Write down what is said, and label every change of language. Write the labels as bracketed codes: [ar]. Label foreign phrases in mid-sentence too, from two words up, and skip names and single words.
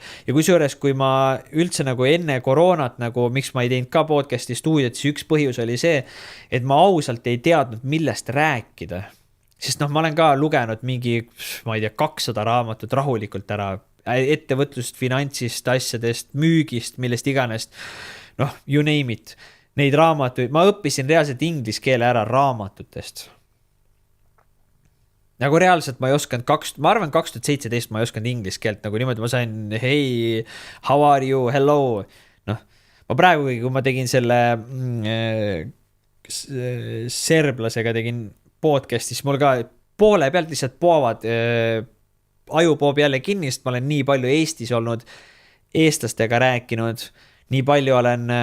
[et] Ja kusjuures, kui ma üldse nagu enne koroonat, nagu miks ma ei teinud ka podcasti stuudiot, siis üks põhjus oli see, et ma ausalt ei teadnud, millest rääkida. Sest ma olen ka lugenud mingi, ma ei tea, 200 raamatut rahulikult ära, ettevõtlust, finantsist, asjadest, müügist, millest iganes, [en] you name it. [et] Neid raamatuid, ma õppisin reaalselt inglise keele ära raamatutest. Nagu reaalselt ma ei osanud, ma arvan 2017 ma ei osanud inglise keelt, nagu niimoodi ma sain, [en] hey, how are you, hello. [et] Ma praegu, kui ma tegin selle serblasega tegin podcast'is, mul ka poole pealt lihtsalt poovad aju poob jälle kinnist, ma olen nii palju Eestis olnud, eestlastega rääkinud, nii palju olen